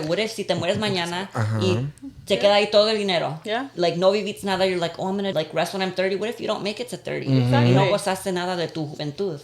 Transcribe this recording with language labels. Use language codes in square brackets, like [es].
[en] What if [es] si te mueres mañana y te queda ahí todo el dinero? [en] Like, [es] no viviste nada, [en] you're like, oh, I'm gonna, like, rest when I'm 30. What if you don't make it to 30? [es] Y no gozaste nada de tu juventud.